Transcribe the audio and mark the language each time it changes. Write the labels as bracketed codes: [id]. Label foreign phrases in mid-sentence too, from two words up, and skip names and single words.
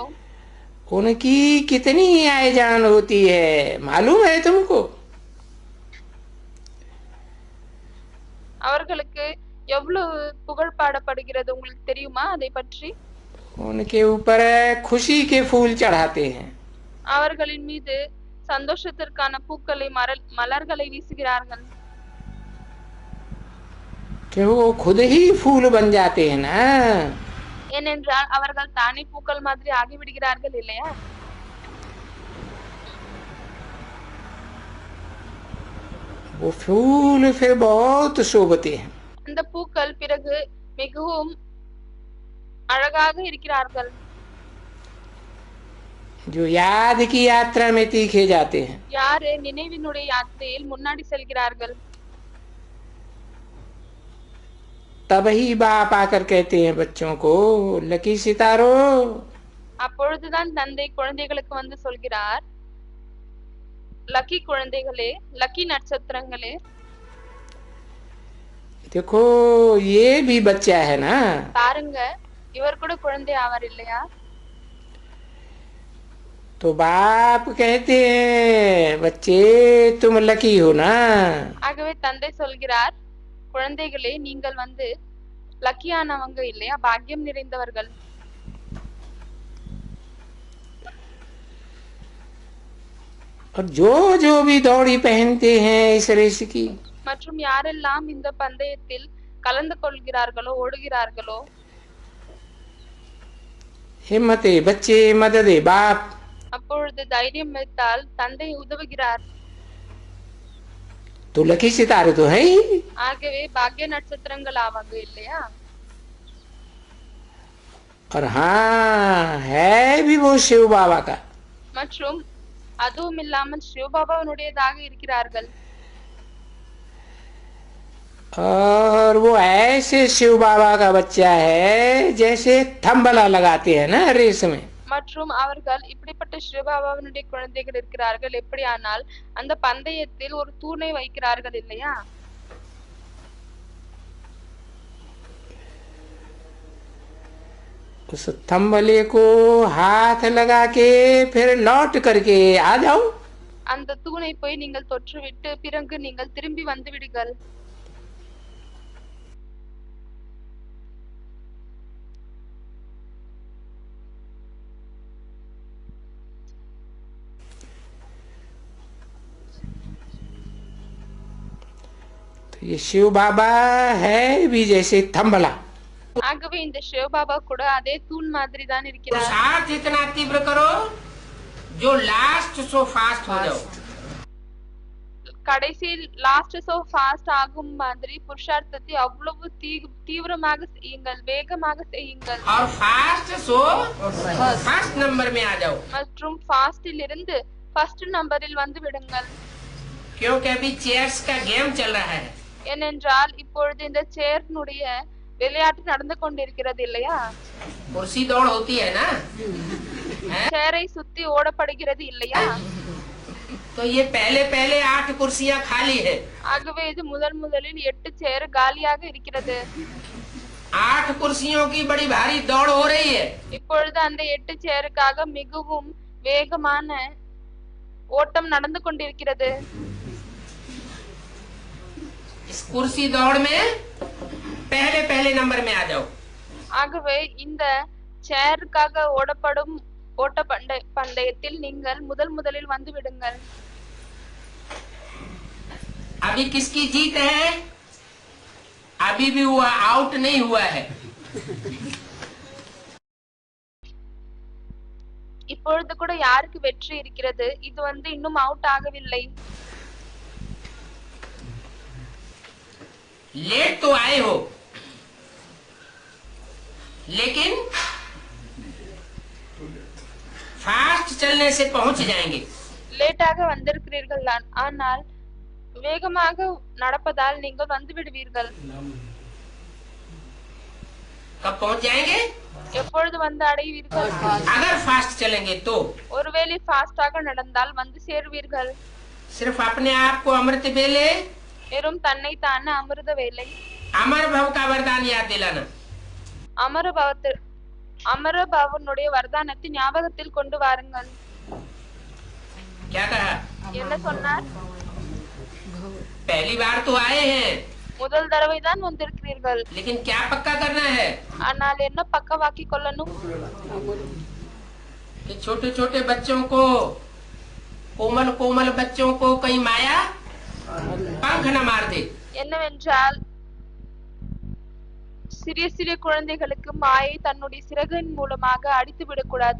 [hi] उनकी कितनी आय जान होती है मालूम है तुमको? [ta] அவர்களுக்கு எவ்வளவு புகழ் பாடப்படுகிறது உங்களுக்கு தெரியுமா அதை பற்றி? [hi] उनके ऊपर खुशी के फूल चढ़ाते हैं। [ta] அவர்களின் மீது சந்தோஷத்திற்கான பூக்களை மலர்களை வீசுகிறார்கள். [hi] कि वो खुद ही फूल बन जाते हैं ना। [ta] ஏனென்றால் அவர்கள் தானே பூக்கள் மாதிரி ஆகிவிடுகிறார்கள் இல்லையா? [hi] वो फूल फिर बहुत शोभते हैं। [ta] அந்த பூக்கள் பிறகு மிகவும் அழகாக இருக்கிறார்கள். [hi] जो याद की यात्रा में तीखे जाते हैं। [ta] யாரு நினைவினுடைய யாத்திரையில் முன்னாடி செல்கிறார்கள்? [hi] तभी बाप आकर कहते हैं बच्चों को, लकी सितारो, [ta] அப்பொழுதுதான் தந்தை குழந்தைகளுக்கு வந்து சொல்கிறார், லக்கி குழந்தைகளே, லக்கி நட்சத்திரங்களே, [hi] देखो ये भी बच्चा है ना। [ta] பாருங்க, இவர் கூட குழந்தை ஆவார் இல்லையா? [hi] तो बाप कहते हैं, बच्चे तुम लकी हो ना। [ta] ஆகவே தந்தை சொல்கிறார், குழந்தைகளே நீங்கள் வந்து லக்கியானவங்க இல்லையா, பாக்கியம் நிறைந்தவர்கள். [hi] और जो जो भी दौड़ी पहनते हैं इस रेस की, [ta] மற்றும் யாரெல்லாம் இந்த பந்தயத்தில் கலந்து கொள்கிறார்களோ, ஓடுகிறார்களோ, [hi] हिम्मते बच्चे मददे बाप, [ta] அப்பொழுது தைரியம் வைத்தால் தந்தை உதவுகிறார். [hi] तो लकी सितारे तो है ही। [ta] ஆகவே பாக்கிய நட்சத்திரங்கள் ஆவாங்க இல்லையா? [hi] और हाँ है भी वो शिव बाबा का। [ta] மற்றும் அதுவும் இல்லாமல் சிவபாபாவினுடையதாக இருக்கிறார்கள். [hi] और वो ऐसे शिव बाबा का बच्चा है जैसे थंबला लगाते हैं ना रेस में। [ta] மற்றும் அவர்கள் இப்படிப்பட்ட சிவபாபாவினுடைய குழந்தைகள் இருக்கிறார்கள். எப்படியானால் அந்த பந்தயத்தில் ஒரு தூணை வைக்கிறார்கள் இல்லையா? [hi] उस थंबले को हाथ लगा के फिर लौट करके आ जाओ। [ta] அந்த தூணை போய் நீங்கள் தொற்றுவிட்டு பிறகு நீங்கள் திரும்பி வந்து விடுங்கள். [hi] तो ये शिव बाबा है भी जैसे थंबला। [ta] ஆகவே இந்த சிவபாபா கூட அதே தூண் மாதிரி தான் இருக்கிறார். [hi] पुरुषार्थ इतना तीव्र करो जो [en] last so fast [hi] हो जाओ। [ta] கடைசி [en] last so fast [ta] ஆகும் மாதிரி புருஷார்த்தத்தை அவ்வளவு தீவிரமாக செய்யுங்கள், வேகமாக செய்யுங்கள். [hi] और [en] fast so first number [hi] में आ जाओ। [ta] மற்றும் ஃபாஸ்டில் இருந்து [en] first numberil [ta] வந்து விடுங்கள். [hi] क्योंकि अभी चेयर्स का गेम चल रहा है। [ta] ஏனென்றால் இப்பொழுது இந்த சேர்னுடைய விளையாட்டு நடந்து கொண்டிருக்கிறது இல்லையா? [hi] कुर्सी दौड़ होती है ना। [ta] சேரை சுத்தி ஓடப்படுகிறது இல்லையா? [hi] तो ये पहले पहले 8 कुर्सियां खाली है। [ta] ஆகவே இது முதலில் 8 சேர் காலியாக இருக்கிறது. [hi] 8 कुर्सियों की बड़ी भारी दौड़ हो रही है। [ta] இப்பொழுது அந்த 8 சேருக்காக மிகவும் வேகமான ஓட்டம் நடந்து கொண்டிருக்கிறது. [hi] इस कुर्सी दौड़ में पहले पहले नंबर में आ जाओ। [ta] ஆகவே இந்த சேருக்காக ஓடப்படும் ஓட்ட பந்தயத்தில் நீங்கள் முதலில் வந்து விடுங்கள். [hi] अभी किसकी जीत है? अभी भी वो आउट नहीं हुआ है। [ta] இப்பொழுது கூட யாருக்கு வெற்றி இருக்கிறது? இது வந்து இன்னும் அவுட் ஆகவில்லை. [hi] लेट तो आए हो, लेकिन फास्ट चलने से पहुंच जाएंगे। [ta] லேட்டாக வந்திருக்கிறீர்கள் தான், ஆனால் வேகமாக நடப்பதால் நீங்கள் வந்து விடுவீர்கள். [hi] कब पहुंच जाएंगे? [ta] எப்பொழுது வந்து அடைவீர்கள்? [hi] अगर फास्ट चलेंगे तो [ta] ஒருவேளை ஃபாஸ்டாக நடந்தால் வந்து சேருவீர்கள். [hi] सिर्फ अपने आप को अमृत बेले, [ta] வெறும் தன்னை தான [hi] अमृत वेला, अमर भव का वरदान याद दिलाना। [ta] அமரபவனுடைய வர்தானத்தை ஞாபகத்தில் கொண்டு வாருங்கள். [hi] क्या कहा? [ta] என்ன சொன்னார்? [hi] पहली बार तो आए हैं, [ta] முதல் தடவை தான் வந்திருக்கிறீர்கள், [hi] लेकिन क्या पक्का करना है [ta] ஆனால் என்ன பக்கவாக்கி கொள்ளணும்? [hi] कि छोटे छोटे बच्चों को, कोमल कोमल बच्चों को कहीं माया पंख न मार दे। [ta] என்னவென்றால் சிறிய குழந்தைகளுக்கு மாயை தன்னுடைய சிறகின் மூலமாக அடித்து விடக்கூடாது.